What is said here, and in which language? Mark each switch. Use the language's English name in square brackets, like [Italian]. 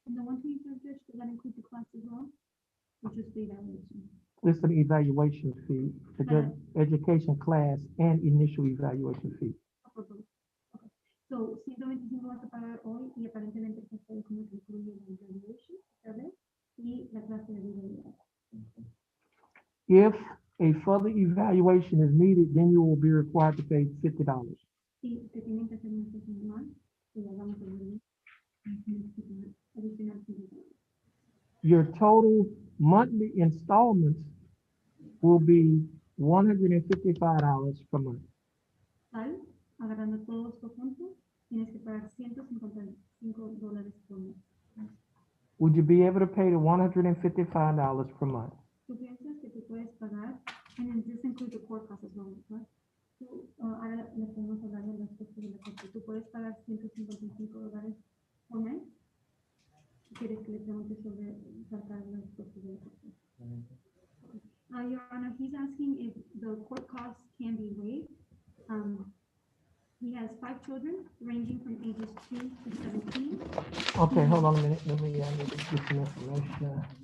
[English] And the 125, Judge, does that include the class as well? Or just the evaluation? This is an evaluation fee, the education class and initial evaluation fee. [Spanish] Por favor. Ok. So 125 vas a pagar hoy y aparentemente esta está como que incluye la evaluation, ¿sabes? Y la clase de evaluation. [English] If a further evaluation is needed, then you will be required to pay $50. [Spanish] Si te tienen que hacer una sesión más, y la vamos a ver, adicional $50. [English] Your total monthly installments will be $155 per month. [Spanish] Tal, agarrando todo esto junto, tienes que pagar $155 por mes. [English] Would you be able to pay the $155 per month? [Spanish] Tú piensas que tú puedes pagar, [English] and then this includes the court costs as well, [Spanish] ¿verdad? Tú, ahora le podemos hablar de los costos de la corte. Tú puedes pagar $155 por mes. ¿Quieres que le pregunte sobre sacar los costos de la corte? [English] Your Honor, he's asking if the court costs can be waived. He has 5 children ranging from ages 2 to 17. Okay, hold on a minute. Let me get some information.